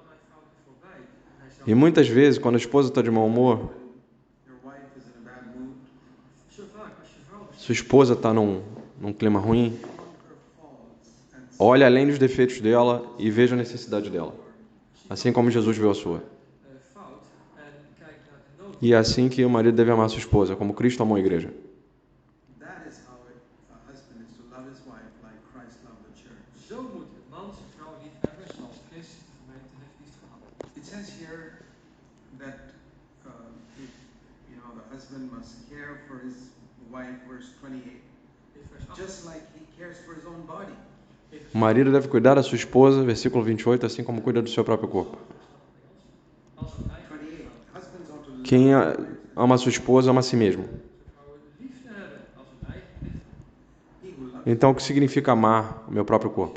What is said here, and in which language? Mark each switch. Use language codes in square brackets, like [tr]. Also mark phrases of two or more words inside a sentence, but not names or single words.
[pt] E muitas vezes, quando a esposa está de mau humor, sua esposa está num clima ruim, olhe além dos defeitos dela e veja a necessidade dela, assim como Jesus viu a sua. E é assim que o marido deve amar sua esposa, como Cristo amou a igreja. [nl] Zo moet de man zijn vrouw liefhebben zoals Christus de gemeente heeft liefgehad. [en] It says here that the husband must care for his wife, verse 28, just like he cares for his own body. [pt] O marido deve cuidar da sua esposa, versículo 28, assim como cuida do seu próprio corpo. Quem ama a sua esposa ama a si mesmo. Então, o que significa amar o meu próprio corpo?